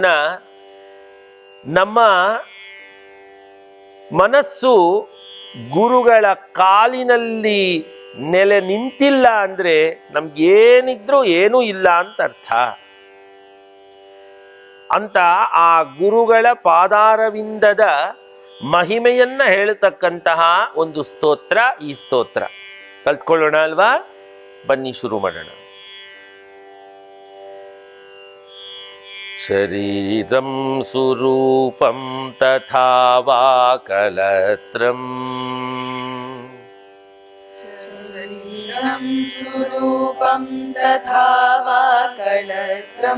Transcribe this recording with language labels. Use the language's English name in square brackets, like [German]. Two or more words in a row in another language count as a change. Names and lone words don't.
[Kannada] ನಮ್ಮ ಮನಸ್ಸು ಗುರುಗಳ ಕಾಲಿನಲ್ಲಿ ನೆಲೆ ನಿಂತಿಲ್ಲ ಅಂದರೆ ನಮ್ಗೇನಿದ್ರೂ ಏನೂ ಇಲ್ಲ ಅಂತ ಅರ್ಥ. ಅಂತ ಆ ಗುರುಗಳ ಪಾದಾರವಿಂದದ ಮಹಿಮೆಯನ್ನ ಹೇಳತಕ್ಕಂತಹ ಒಂದು ಸ್ತೋತ್ರ ಈ ಸ್ತೋತ್ರ. ಕಲ್ತ್ಕೊಳ್ಳೋಣ ಅಲ್ವಾ? ಬನ್ನಿ ಶುರು ಮಾಡೋಣ. [Sanskrit] ಶರೀರಂ ಸುರೂಪಂ ತಥಾ ವಾ ಕಲತ್ರಂ ಶರೀರಂ ಸುರೂಪಂ ತಥಾ ವಾ ಕಲತ್ರಂ